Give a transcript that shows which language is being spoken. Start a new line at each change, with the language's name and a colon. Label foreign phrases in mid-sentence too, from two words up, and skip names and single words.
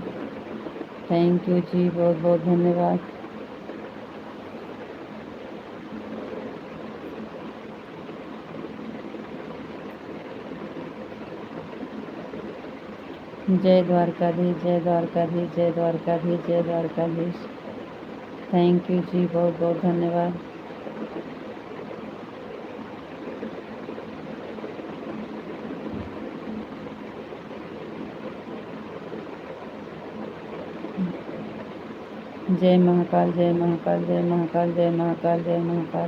English: thank you
Hindi: जी, बहुत बहुत धन्यवाद। जय द्वारकाधीश जय द्वारकाधीश जय द्वारकाधीश जय द्वारकाधीश।
English: thank you
Hindi: जी, बहुत बहुत धन्यवाद। जय महाकाल जय महाकाल जय महाकाल जय महाकाल जय महाकाल।